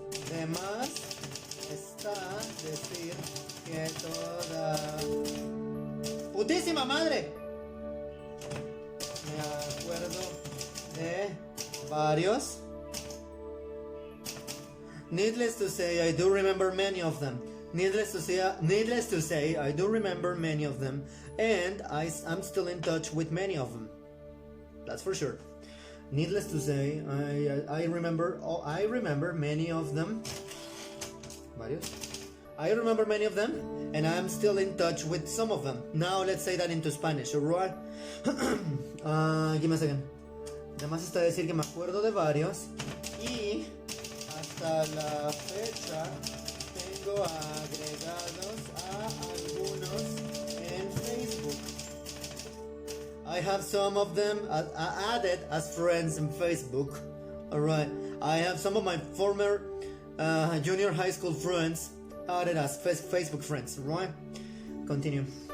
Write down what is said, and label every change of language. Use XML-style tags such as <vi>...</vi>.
<es>De más está decir que toda putísima madre me acuerdo de varios.</es> <en>Needless to say, I do remember many of them. Needless to say, I do remember many of them, and I'm still in touch with many of them. That's for sure. Needless to say, I remember many of them. Varios. I remember many of them, and I'm still in touch with some of them. Now let's say that into Spanish, alright? Give me a second.</en> <es>Además está decir que me acuerdo de varios y hasta la fecha tengo agregados a algunos en Facebook.</es> <en>I have some of them added as friends in Facebook. Alright, I have some of my former junior high school friends added as Facebook friends. Right? Continue.</en>